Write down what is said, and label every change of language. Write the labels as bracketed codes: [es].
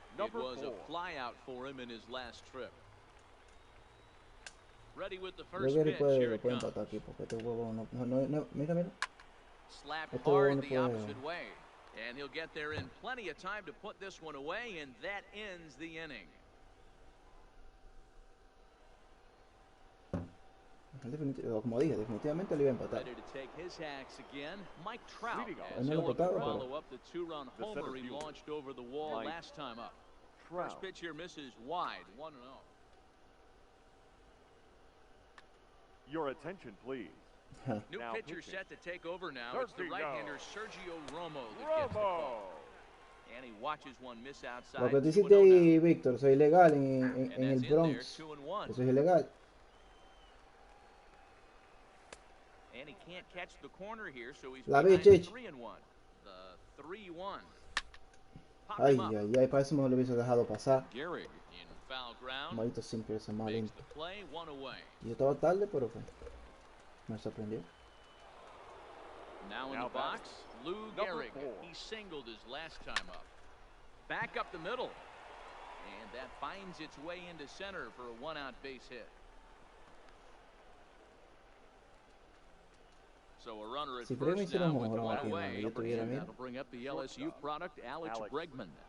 [en] It was a flyout for him in his last trip. Ready with the first pitch. Here it comes. [es] Aquí porque este huevo no, mira. [en] Slapped hard the opposite way. And he'll get there in plenty of time to put this one away, and that ends the inning. [es] Como dije, definitivamente le iba a empatar. [en] Ready to take his hacks again, Mike Trout. [es] No lo empataba, [en] follow up the two-run homer he launched over the wall last time up. First pitch here misses wide, 1-0. Your attention, please. New pitcher set to take over now. It's the right-hander Sergio Romo that gets the call. And he watches one miss outside. [es] Lo que tú hiciste ahí, Víctor, eso es ilegal en el Bronx. Eso es ilegal. [en] And he can't catch the corner here, so he's [es] La vi, Chich. [en] 3-1. The 3-1. [es] Ay, para eso me lo hubiese dejado pasar. [en] Gehrig in foul ground. [es] Maldito siempre ese malín. [en] Makes the play, 1 away. [es] Yo estaba tarde, pero me sorprendió. [en] Now in the box, Lou Gehrig. He singled his last time up. Back up the middle. And that finds its way into center for a 1-out base hit. So a runner at first now with 1 away. That'll bring up the LSU product, Alex Bregman.